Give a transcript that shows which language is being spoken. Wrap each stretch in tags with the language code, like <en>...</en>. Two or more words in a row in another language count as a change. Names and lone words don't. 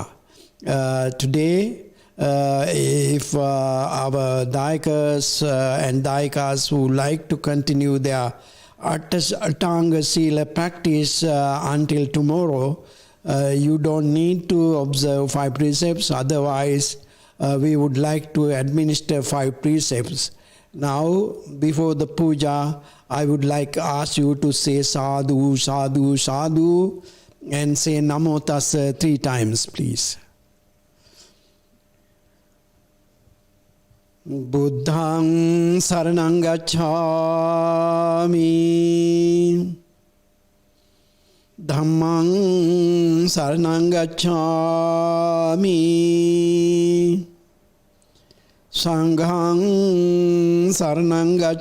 <en>Today, if our Dayakas and Dayakas who like to continue their</en> <pi>Atanga Sila</pi> <en>practice until tomorrow, you don't need to observe 5 precepts. Otherwise, we would like to administer 5 precepts. Now, before the puja, I would like to ask you to say</en> <pi>sadhu, sadhu, sadhu,</pi> <en>and say</en> <pi>namo tassa</pi> <en>3 times, please.</en> <pi>Buddhang saranang gacchami, Dhammang saranang gacchami, Sanghang saranang</pi>